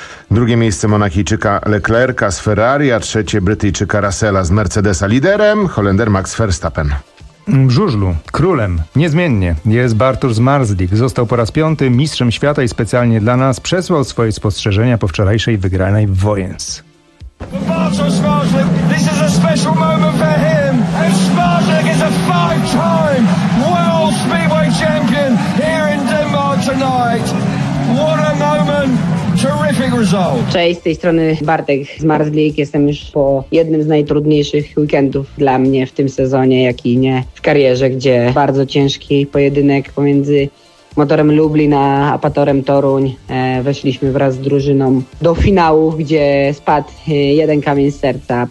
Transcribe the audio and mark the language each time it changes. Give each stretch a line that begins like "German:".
Polish: Drugie miejsce Monachijczyka Leclerca z Ferrari, a trzecie Brytyjczyka Russella z Mercedesa. Liderem Holender Max Verstappen. W żużlu królem niezmiennie jest Bartosz Zmarzlik. Został po raz 5 mistrzem świata i specjalnie dla nas przesłał swoje spostrzeżenia po wczorajszej wygranej w Wojens.
English: Bartosz Zmarzlik, this is a special moment for him. And Zmarzlik is a 5-time World Speedway Champion here in Denmark tonight. What a moment!
Polish: Cześć, z tej strony Bartek z Marzlik. Jestem już po jednym z najtrudniejszych weekendów dla mnie w tym sezonie, jak i nie w karierze, gdzie bardzo ciężki pojedynek pomiędzy motorem Lublin a Apatorem Toruń. Weszliśmy wraz z drużyną do finału, gdzie spadł jeden kamień z serca.